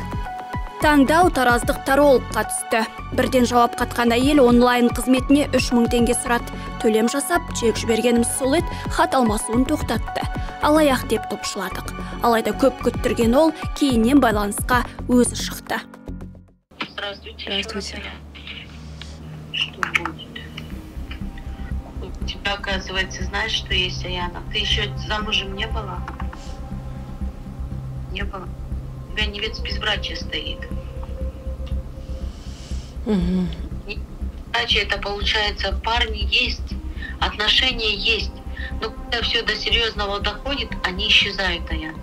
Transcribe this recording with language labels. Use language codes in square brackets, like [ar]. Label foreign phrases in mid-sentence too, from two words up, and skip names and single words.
[kk] Таңдау тараздық тарологқа түсті. Бірден жауап қатқан әйел онлайн қызметіне 3000 теңге сұрады. Төлем жасап, чек жібергеніміз сол еді, хат алмасуын тоқтатты. Алаяқ деп топшыладық. Алайда көп күттірген ол кейіннен байланысқа өзі шықты. [ru] Здравствуйте. Что будет? У тебя, оказывается, знаешь, что есть Аяна? Ты еще замужем не была? Не было. У тебя невеста безбрачия стоит. Иначе это получается, парни есть, отношения есть, но когда все до серьезного доходит, они исчезают, Аяна.